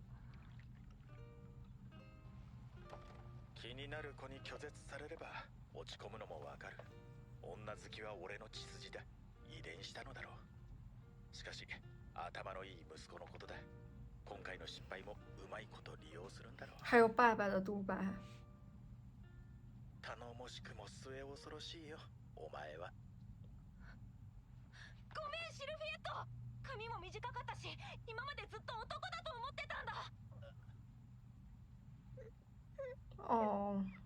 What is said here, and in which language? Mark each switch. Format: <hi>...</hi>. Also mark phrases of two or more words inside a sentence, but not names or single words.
<ja>気になる子に拒絶されれば落ち込むのもわかる。女好きは俺の血筋だ。遺伝したのだろう。しかし頭のいい息子のことだ。今回の失敗もうまいこと利用するんだろう。</ja> <zh>还有爸爸的独白。</zh> <ja>頼もしくも末恐ろしいよ、お前は。ごめんシルフィエット。髪も短かったし今までずっと男だと思ってたんだ。哦，</ja>